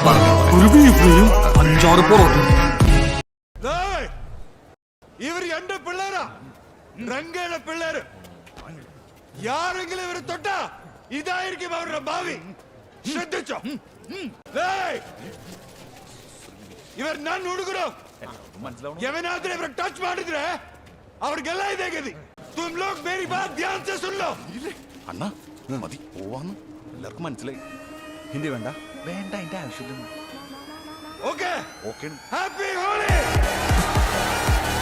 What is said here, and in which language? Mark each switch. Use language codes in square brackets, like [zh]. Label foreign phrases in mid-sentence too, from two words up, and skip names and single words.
[ml] ഇവർ എന്റെ പിള്ളേരാ, രംഗയുടെ പിള്ളേര്. യാരെങ്കിലും ഇവർ തൊട്ടാ ഇതായിരിക്കും അവരുടെ ഭാവി. ശ്രദ്ധിച്ചോ? ഇവർ ഞാൻ [kn] ಹುಡುಗರು ಎವನಾದ್ರೆ ಇವರು ಟಚ್ ಮಾಡಿದ್ರೆ ಅವ್ರಿಗೆಲ್ಲ ಇದೆ ಗತಿ. [hi] तुम लोग मेरी बात ध्यान से सुन लो. [ml] അണ്ണാ മതി, പോവാന്ന് എല്ലാവർക്കും മനസ്സിലായി. ഹിന്ദി വേണ്ട? വേണ്ട, എന്റെ ആവശ്യമില്ല. ഓക്കേ ഓക്കേ. [en] Happy Holi.